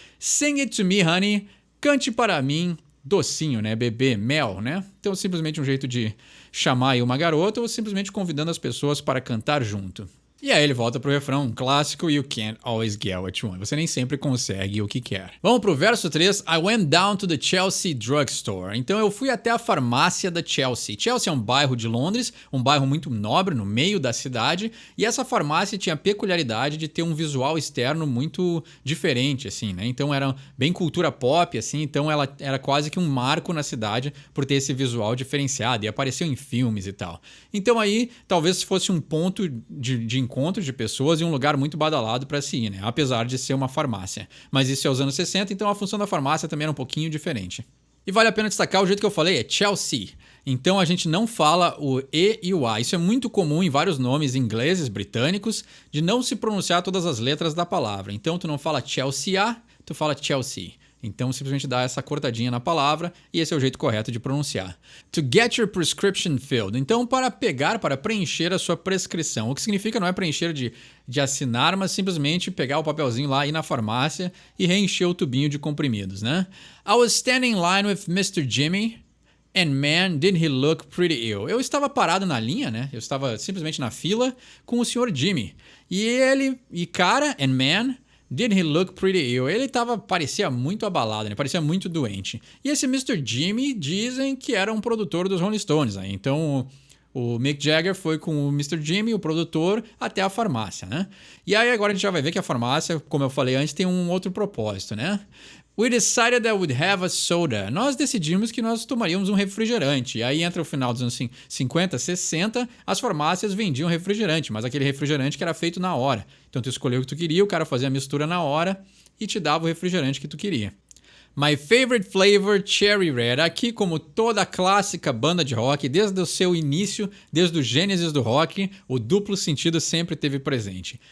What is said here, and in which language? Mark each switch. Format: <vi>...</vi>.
<en>Sing it to me, honey.</en> <pt>Cante para mim, docinho,</pt> <en>né?</en> <pt>Bebê, mel, né? Então, simplesmente um jeito de chamar aí uma garota ou simplesmente convidando as pessoas para cantar junto. E aí ele volta pro refrão, um clássico,</pt> <en>you can't always get what you want.</en> <pt>Você nem sempre consegue o que quer. Vamos pro verso 3.</pt> <en>I went down to the Chelsea drugstore.</en> <pt>Então eu fui até a farmácia da Chelsea. Chelsea é um bairro de Londres, um bairro muito nobre, no meio da cidade. E essa farmácia tinha a peculiaridade de ter um visual externo muito diferente, assim, né? Então era bem cultura pop, assim. Então ela era quase que um marco na cidade por ter esse visual diferenciado. E apareceu em filmes e tal. Então aí, talvez fosse um ponto de encontro de pessoas e um lugar muito badalado para se ir, né? Apesar de ser uma farmácia. Mas isso é os anos 60, então a função da farmácia também era um pouquinho diferente. E vale a pena destacar o jeito que eu falei, é Chelsea. Então a gente não fala o E e o A. Isso é muito comum em vários nomes ingleses, britânicos, de não se pronunciar todas as letras da palavra. Então tu não fala Chelsea, tu fala Chelsea. Então simplesmente dá essa cortadinha na palavra e esse é o jeito correto de pronunciar.</pt> <en>To get your prescription filled.</en> <pt>Então para preencher a sua prescrição. O que significa não é preencher de assinar, mas simplesmente pegar o papelzinho lá, ir na farmácia e reencher o tubinho de comprimidos, né?</pt> <en>I was standing in line with Mr. Jimmy. And man, did he look pretty ill.</en> <pt>Eu estava parado na linha, né? Eu estava simplesmente na fila com o Sr. Jimmy. E cara,</pt> <en>and man, did he look pretty ill?</en> <pt>Ele parecia muito abalado, né? Parecia muito doente. E esse Mr. Jimmy dizem que era um produtor dos Rolling Stones, né? Então o Mick Jagger foi com o Mr. Jimmy, o produtor, até a farmácia, né? E aí agora a gente já vai ver que a farmácia, como eu falei antes, tem um outro propósito, né?</pt> <en>We decided that we'd have a soda.</en> <pt>Nós decidimos que nós tomaríamos um refrigerante. E aí entra o final dos anos 50, 60, as farmácias vendiam refrigerante, mas aquele refrigerante que era feito na hora. Então tu escolheu o que tu queria, o cara fazia a mistura na hora e te dava o refrigerante que tu queria.</pt> <en>My favorite flavor, Cherry Red.</en> <pt>Aqui, como toda a clássica banda de rock, desde o seu início, desde o gênesis do rock, o duplo sentido sempre esteve presente.</pt>